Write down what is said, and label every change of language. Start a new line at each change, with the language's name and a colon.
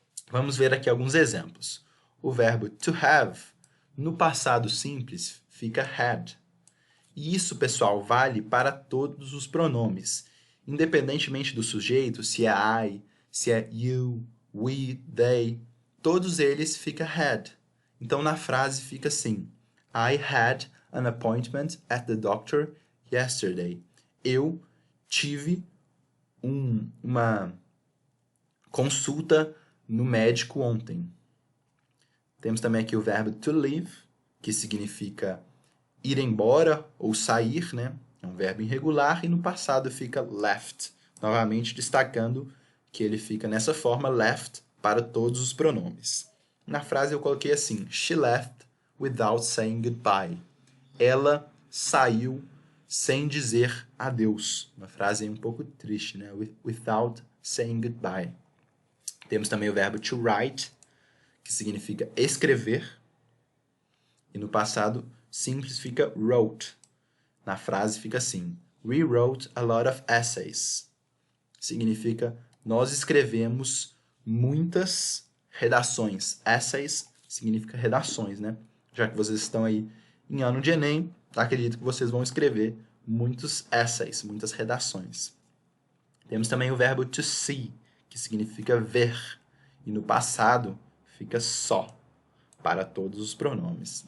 Portuguese: Vamos ver aqui alguns exemplos. O verbo to have, no passado simples, fica had. E isso, pessoal, vale para todos os pronomes, independentemente do sujeito, se é I, se é you, we, they, todos eles fica had. Então, na frase fica assim:
English: I had an appointment at the doctor yesterday.
Portuguese: Eu tive uma consulta no médico ontem. Temos também aqui o verbo to leave, que significa ir embora ou sair, né? É um verbo irregular e no passado fica left. Novamente destacando que ele fica nessa forma, left, para todos os pronomes. Na frase eu coloquei assim:
English: She left without saying goodbye.
Portuguese: Ela saiu sem dizer adeus. Uma frase um pouco triste, né?
English: Without saying goodbye.
Portuguese: Temos também o verbo to write, que significa escrever. E no passado simples fica wrote. Na frase fica assim:
English: We wrote a lot of essays.
Portuguese: Significa nós escrevemos muitas redações. Essays significa redações, né? Já que vocês estão aí em ano de Enem, acredito que vocês vão escrever muitos essays, muitas redações. Temos também o verbo to see, que significa ver. E no passado fica só, para todos os pronomes.